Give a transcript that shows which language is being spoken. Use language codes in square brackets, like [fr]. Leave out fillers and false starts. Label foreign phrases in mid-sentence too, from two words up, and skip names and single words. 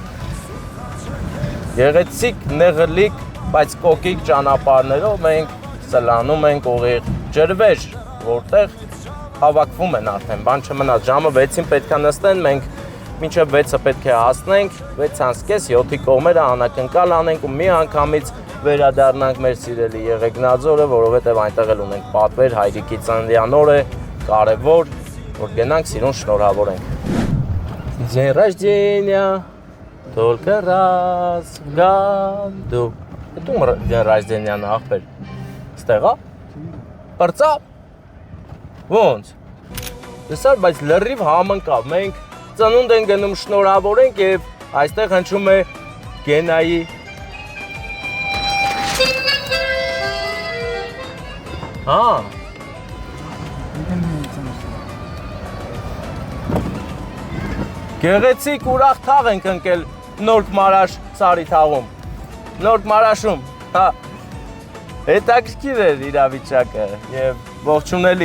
[hy] Գեղեցիկ, նեղլիկ, բայց կոկիկ ճանապարհներով մենք սլանում ենք ուղիղ ջրվեժ, որտեղ հավաքվում են արդեն, բան չմնաց, ժամը 6-ին պետք է նստեն, մենք մինչև 6-ը պետք է հասնենք, 6:30, 7-ի կողմերը անակնկալ անենք ու մի անգամից վերադառնանք մեր սիրելի Եղեգնաձորը, որովհետև այնտեղ էլ ունենք պատվեր, հայրիկի ծննդյան օր է, կարևոր, որ գնանք սիրուն շնորհավորենք։ [ru] День рождения, только раз в году։ [hy] Դու [ru] день рождения [hy] ախպեր, ստեղա, պրծա, ոնց, դեսար, բայց լրիվ համընկավ, մենք ծնունդ են գնում շնորհավորենք և այստեղ հնչում է Գենայի Գեղեցիկ ուրախ թաղ ենք ընկել Նորք Մարաշ Սարիթաղում, Նորք Մարաշում, հա, հետաքրքիր էր իրավիճակը և ողջունելի,